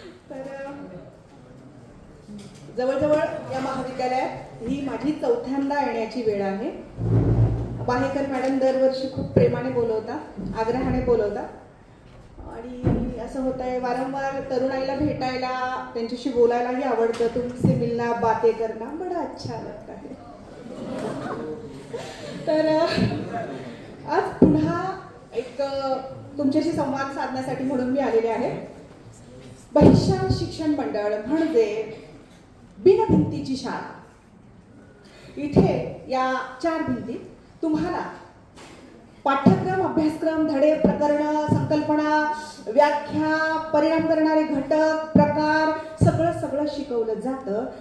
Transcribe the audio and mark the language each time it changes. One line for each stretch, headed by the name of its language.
Marathi: तर जवळजवळ या महाविद्यालयात ही माझी 4थ्यांदा येण्याची वेळ आहे. बाहेकर मॅडम दरवर्षी खूप प्रेमाने बोलवतात, आग्रहाने बोलवतात आणि असं होतंय वारंवार तरुणाईला भेटायला त्यांच्याशी बोलायलाही आवडतं.
Hindi: तुमसे मिलना बातें करना बडा अच्छा लगता है.
Marathi: तर आज पुन्हा एक तुमच्याशी संवाद साधण्यासाठी म्हणून मी आलेले आहे. बहिष्याल शिक्षण मंडळ म्हणजे बिनभिंतीची शाळा. इथे या 4 भिंती तुम्हाला पाठ्यक्रम, अभ्यासक्रम, धडे, प्रकरण, संकल्पना, व्याख्या, परिणाम करणारे घटक, प्रकार सगळं शिकवलं जातं.